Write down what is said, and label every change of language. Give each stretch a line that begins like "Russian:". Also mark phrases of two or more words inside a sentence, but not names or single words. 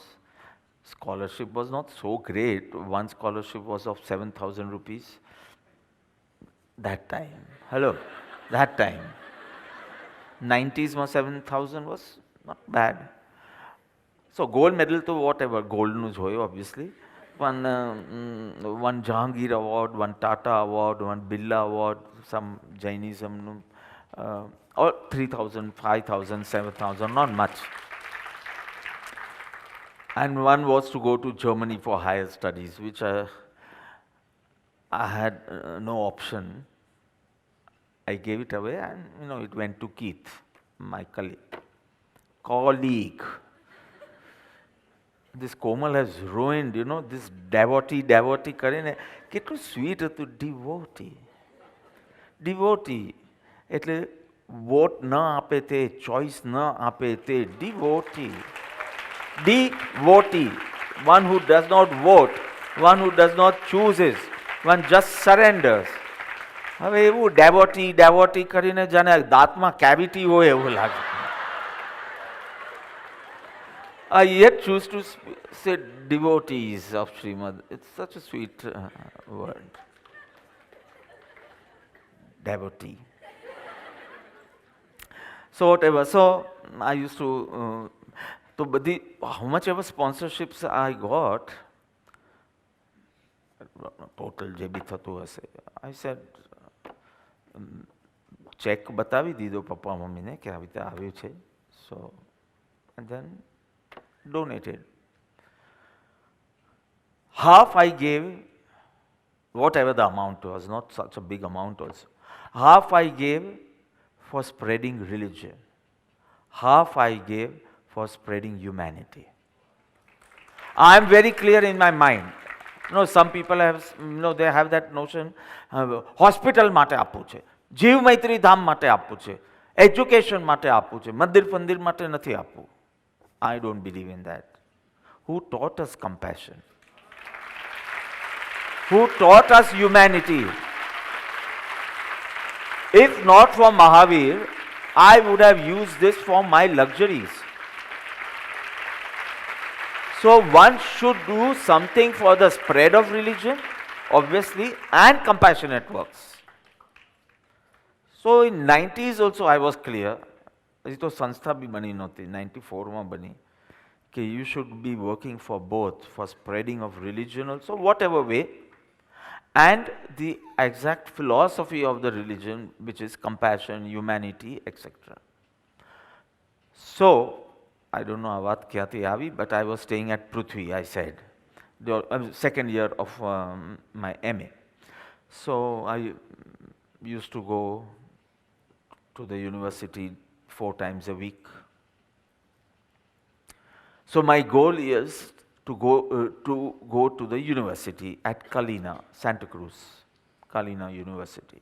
English: Scholarship was not so great. One scholarship was of 7,000 rupees. That time. Hello. That time. 90s માં 7,000 was not bad. So gold medal to whatever, gold
Gujarati: નું જ હોય
English: obviously. one Jahangir Award, one Tata Award, one Birla Award, some Jainism, or 3,000, 5,000, 7,000, not much. And one was to go to Germany for higher studies, which I had no option. I gave it away, and it went to Keith, my colleague. This Komal has ruined, this devotee
Gujarati: કરીને કેટલું સ્વીટ હતું, devotee એટલે વોટ ન આપે તે, ચોઇસ ન આપે તે,
English: devotee, one who does not vote, one who does not chooses, one just surrenders.
Gujarati: હવે એવું devotee કરીને જાણે દાંતમાં કેવિટી હોય એવું લાગે.
English: I yet choose to say devotees of Srimad. It's such a sweet word. Devotee. So whatever. So I used to, how much ever sponsorships I got, total
Gujarati: જે બી થતું હશે,
English: I said,
Gujarati: check બતાવી દીધો પપ્પા મમ્મીને કે આવી રીતે આવ્યું છે.
English: So, and then donated. Half I gave, whatever the amount was, not such a big amount also. Half I gave for spreading religion. Half I gave for spreading humanity. I am very clear in my mind. Some people have, they have that notion,
Gujarati: hospital માટે આપવું છે, જીવ મૈત્રી ધામ માટે આપવું છે, એજ્યુકેશન માટે આપવું છે, મંદિર ફંદિર માટે નથી આપવું.
English: I don't believe in that. Who taught us compassion? Who taught us humanity? If not for Mahavir, I would have used this for my luxuries. So one should do something for the spread of religion, obviously, and compassionate works. So in 90s also I was clear.
Gujarati: હજી તો સંસ્થા બી બની નહોતી, 94માં બની, કે
English: you should be working for both, for spreading of religion also, whatever way, and the exact philosophy of the religion, which is compassion, humanity, etc. So, I don't know
Gujarati: આ વાત ક્યાંથી આવી,
English: but I was staying at Prithvi, I said, the second year of my MA. So, I used to go to the university 4 times a week. So my goal is to go to the university at Kalina, Santa Cruz, Kalina University.